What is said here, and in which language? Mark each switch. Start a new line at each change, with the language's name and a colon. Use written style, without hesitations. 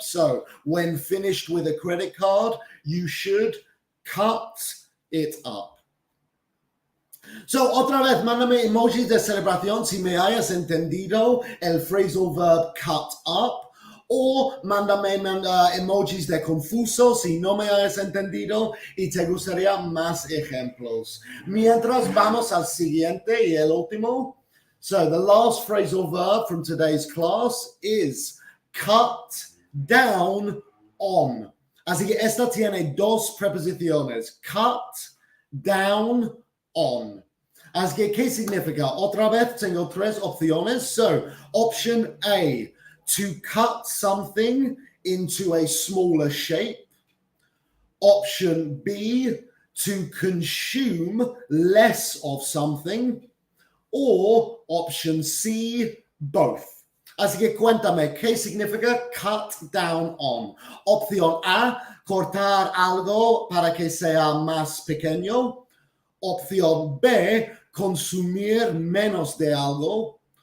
English: So when finished with a credit card, you should cut it up.
Spanish: So otra vez, mándame emojis de celebración si me hayas entendido el phrasal verb cut up, o mándame emojis de confuso si no me hayas entendido y te gustaría más ejemplos. Mientras vamos al siguiente y el último.
English: So the last phrasal verb from today's class is cut down on.
Spanish: Así que esta tiene 2 preposiciones. Cut down on. Así que, ¿qué significa? Otra vez tengo 3 opciones.
English: So, option A, to cut something into a smaller shape. Option B, to consume less of something. Or option C, both.
Spanish: Así que cuéntame, ¿qué significa cut down on? Opción A, cortar algo para que sea más pequeño. Opción B, consumir menos de algo.